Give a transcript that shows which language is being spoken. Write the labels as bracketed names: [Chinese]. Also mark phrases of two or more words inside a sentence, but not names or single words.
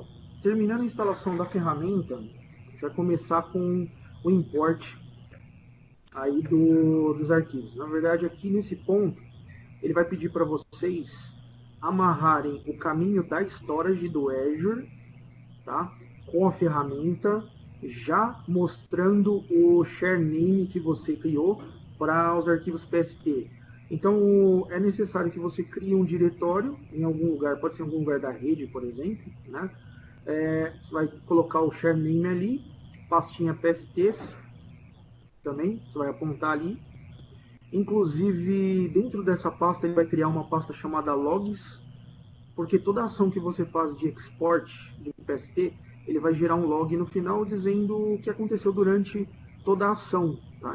[Portuguese] Terminando a instalação da ferramenta, a gente vai começar com o import aí dos arquivos. Na verdade, aqui nesse ponto, ele vai pedir para vocês amarrarem o caminho da storage do Azure, tá? Com a ferramenta, já mostrando o [English] share name [Portuguese] que você criou para os arquivos PST. Então, é necessário que você crie um diretório em algum lugar, pode ser em algum lugar da rede, por exemplo, né? Você vai colocar o [English] share name [Portuguese] ali, pastinha PSTs também, você vai apontar ali. Inclusive, dentro dessa pasta, ele vai criar uma pasta chamada logs, porque toda ação que você faz de export de PST, ele vai gerar um log no final dizendo o que aconteceu durante toda a ação, tá?